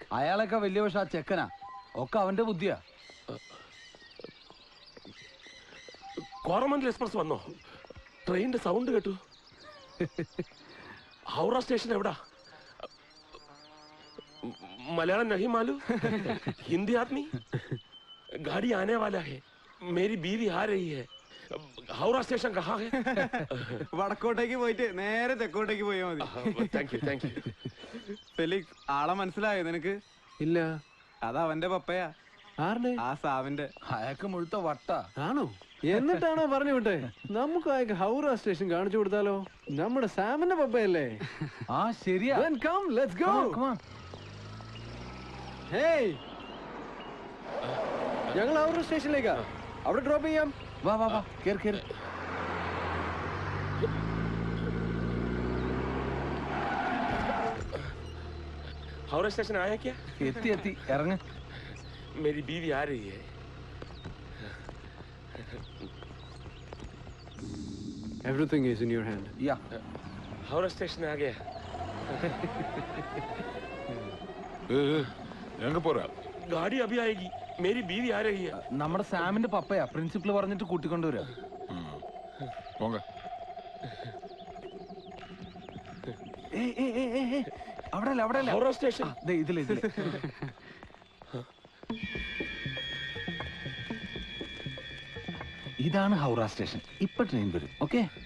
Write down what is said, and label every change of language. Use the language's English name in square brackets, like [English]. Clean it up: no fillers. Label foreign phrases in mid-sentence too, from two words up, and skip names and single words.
[Malayalam] അയാളൊക്കെ വലിയ പക്ഷെ ആ ചെക്കനാ, ഒക്കെ അവന്റെ ബുദ്ധിയാ. കോറമൻഡൽ എക്സ്പ്രസ് വന്നോ? ട്രെയിനിന്റെ സൗണ്ട് കേട്ടു. ഹൗറ സ്റ്റേഷൻ എവിടാ? [Hindi] मलयालम नहीं मालूम, हिंदी आदमी. गाड़ी आने वाला है, मेरी बीवी आ रही है. हावड़ा स्टेशन कहाँ है? [Malayalam] വടക്കോട്ടേക്ക് പോയിട്ട് നേരെ തെക്കോട്ടേക്ക് പോയാൽ മതി. [English] Thank you. [Malayalam] ഫെലിക്സ്, ആളെ മനസ്സിലായോ നിനക്ക്? ഇല്ല. അത് അവന്റെ പപ്പയാ. ആരുടെ? ആ സാവിന്റെ. അയാൾക്ക് മുഴുത്ത വട്ട ആണോ? എന്നിട്ടാണോ പറഞ്ഞു വിട്ടെ? നമുക്ക് അയാൾക്ക് ഹൗറ സ്റ്റേഷൻ കാണിച്ചു കൊടുത്താലോ? നമ്മുടെ സാമിന്റെ പപ്പയല്ലേ? ആ ശരിയാ. [English] Come, let's go. Come on. [Malayalam] Hey, ഞങ്ങൾ ഹൗറ സ്റ്റേഷനിലേക്കാ, അവിടെ ഡ്രോപ്പ് ചെയ്യാം. വാ വാ വാ, കേറ് കേറ്. [Hindi] हावड़ा स्टेशन आया क्या? [Malayalam] എത്തി ഇറങ്ങ്. [Hindi] मेरी बीवी आ रही है. [English] Everything is in your hand. Yeah. [Hindi] हौरा स्टेशन आ गया. [Malayalam] എങ്ങ പോരാ? [Hindi] गाड़ी अभी आएगी. मेरी बीवी आ रही है. [Malayalam] നമ്മുടെ സാമിന്റെ പപ്പയാ, പ്രിൻസിപ്പൽ പറഞ്ഞിട്ട് കൂട്ടിക്കൊണ്ടുവരാ. അവിടെ ഹൗറ സ്റ്റേഷൻ ഇതില്. ഇതാണ് ഹൗറ സ്റ്റേഷൻ. ഇപ്പൊ ട്രെയിൻ വരും. ഓക്കെ,